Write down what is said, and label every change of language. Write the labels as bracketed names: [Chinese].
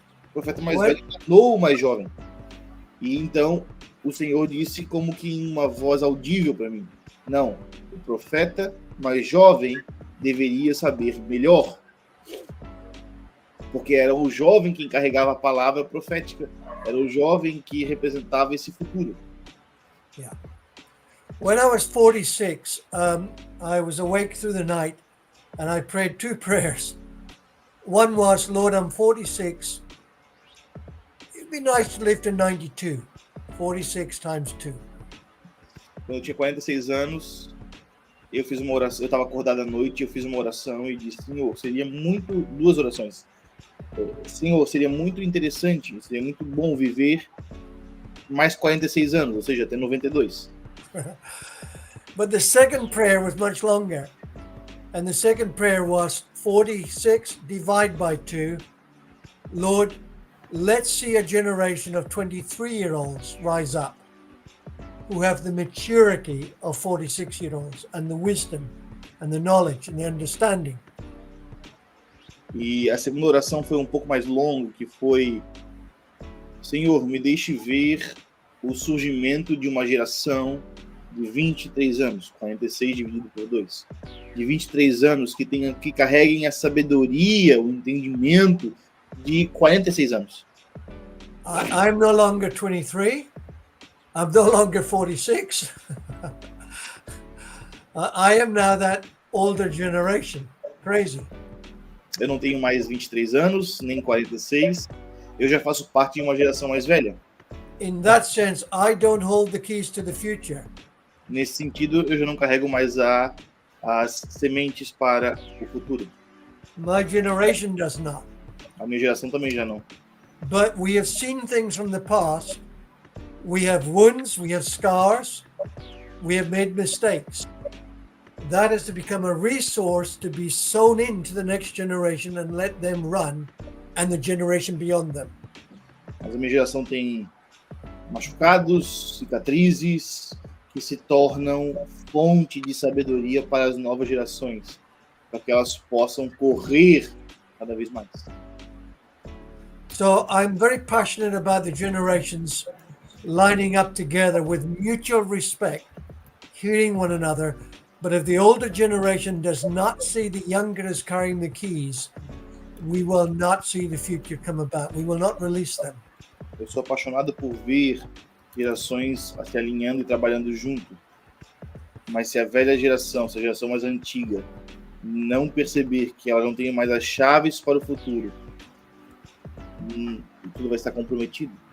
[Portuguese] O profeta mais velho enganou o mais jovem. E então o Senhor disse como que em uma voz audível para mim, não, o profeta mais jovem deveria saber melhor. Porque era o jovem que encarregava a palavra profética. Era o jovem que representava esse futuro. [English] Yeah. When I was 46, I was awake through the night and I prayed 2 prayers. One was, Lord, I'm 46. It'd be nice to live to 92. 46 times 2. [Portuguese] Quando eu tinha 46 anos, eu fiz uma oração. Eu estava acordado à noite, eu fiz uma oração e disse, Senhor, seria muito... 2 orações. Senhor, seria muito interessante, seria muito bom viver mais 46 anos, ou seja, até 92. [English] But the second prayer was much longer. And the second prayer was 46 divided by 2. Lord, let's see a generation of 23-year-olds rise up. who have the maturity of 46-year-olds and the wisdom and the knowledge and the understanding. [Portuguese] E a segunda oração foi um pouco mais longa, que foi: Senhor, me deixe ver o surgimento de uma geração de 23 anos, 46 dividido por 2, de 23 anos que carreguem a sabedoria, o entendimento de 46 anos. [English] I'm no longer 23. I'm no longer 46. I am now that older generation. Crazy. [Portuguese] Eu não tenho mais 23 anos, nem 46. Eu já faço parte de uma geração mais velha. [English] In that sense, I don't hold the keys to the future. [Portuguese] Nesse sentido, eu já não carrego mais as sementes para o futuro. [English] My generation does not. [Portuguese] A minha geração também já não. [English] But we have seen things from the past. We have wounds, we have scars, we have made mistakes. That is to become a resource to be sown into the next generation and let them run, and the generation beyond them. [Portuguese] Mas a minha geração tem machucados, cicatrizes, que se tornam fonte de sabedoria para as novas gerações, para que elas possam correr cada vez mais. [English] So I'm very passionate about the generations lining up together with mutual respect, hearing one another. But if the older generation does not see the younger as carrying the keys, we will not see the future come about. We will not release them. [Portuguese] Eu sou apaixonado por ver gerações se alinhando e trabalhando junto. Mas se a velha geração, se a geração mais antiga, não perceber que ela não tem mais as chaves para o futuro, tudo vai estar comprometido.